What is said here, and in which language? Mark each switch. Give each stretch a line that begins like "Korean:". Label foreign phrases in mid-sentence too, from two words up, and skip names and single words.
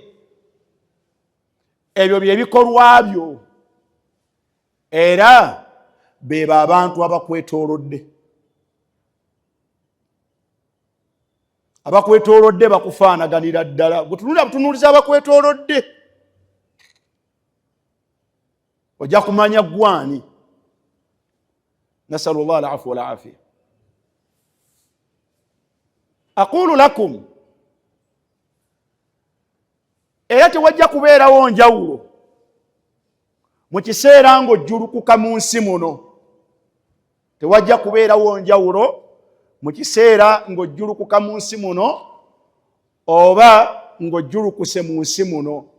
Ganda: Ebyo bye bikolwa byo, era beebo abantu abakwetoolodde. Abakwetoolodde bakufaanaganira ddala. Gutunulira butunuuliza abakwetoolodde, ojja kumanya gwani.
Arabic: نسأل الله العفو والعافية. أقول لكم,
Ganda: era tewajja kubeerawo njawulo mu kiseera ng'ojjulukuka mu nsi muno. Tewajja kubeerawo njawulo mu kiseera ng'ojjulukuka mu nsi muno oba ng'ojjulukuse mu nsi muno.